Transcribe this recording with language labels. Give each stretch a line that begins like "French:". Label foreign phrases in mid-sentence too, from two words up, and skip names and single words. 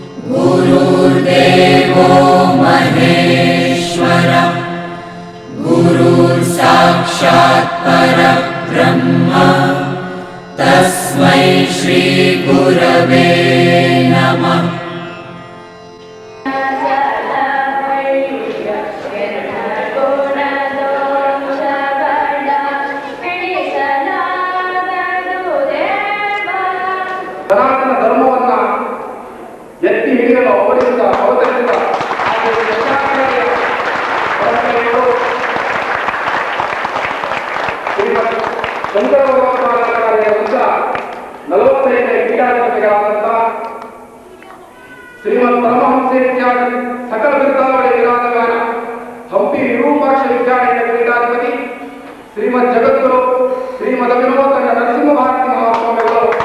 Sanskrit: गुरुर्देवो महेश्वरः गुरुर्साक्षात् परब्रह्म तस्मै श्री गुरवे नमः।
Kannada: ಸನಾತನ ಧರ್ಮವನ್ನ ಎತ್ತಿ ಹಿಡಿಯಲು ಅವತರಿಸಿದ ಶ್ರೀಮದ್ ಶಂಕರ ಭಗವತ್ಪಾದರಾಯ ಉದ್ದ 45ನೇ ಪೀಠಾಧಿಪತಿಗಳಾದಂತಹ ಶ್ರೀಮದ್ ಪರಮಹಂಸೇತ್ಯಾದಿ ಸಕಲ ಬಿರುದಾವಳಿ ವಿರಾಜಮಾನ ಹಂಪಿ ವಿರೂಪಾಕ್ಷ ವಿದ್ಯಾಲಯದ ಪೀಠಾಧಿಪತಿ ಶ್ರೀಮದ್ ಜಗದ್ಗುರು ಶ್ರೀಮದ್ ಅಭಿನವತನ ನರಸಿಂಹ ಭಾರತಿ ಮಹಾಸ್ವಾಮಿಗಳು